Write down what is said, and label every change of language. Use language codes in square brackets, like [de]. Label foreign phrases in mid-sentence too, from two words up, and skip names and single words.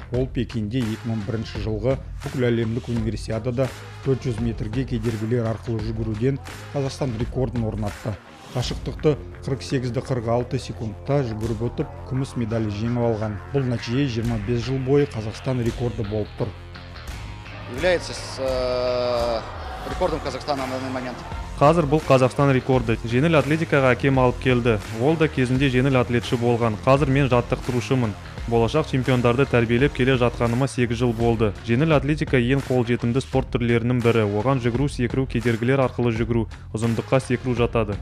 [kk] Ол Пекинде 2001 жылғы бүкіл әлемдік универсиадада 400 метрге кедергілер арқылы жүгіруден Қазақстан рекордын орнатты. Қашықтықты 48-46 секундта жүгіріп өтіп, күміс медаль жеңіп алған. Бұл нәтиже 25 жыл бойы Қазақстан рекорды болып тұр. [ru] Является рекордом Казахстана на данный момент. [kk] Қазір бұл Қазақстан рекорды. Жеңіл атлетикаға әкем алып келді. Ол да кезінде жеңіл атлетші болған. Қазір мен жаттықтырушымын. Болашақ чемпиондарды тәрбиелеп келе жатқаныма 8 жыл болды. Жеңіл атлетика ең қолжетімді спорт түрлерінің бірі. Оған жүгіру, секіру, кедергілер арқылы жүгіру, ұзындыққа секіру жатады.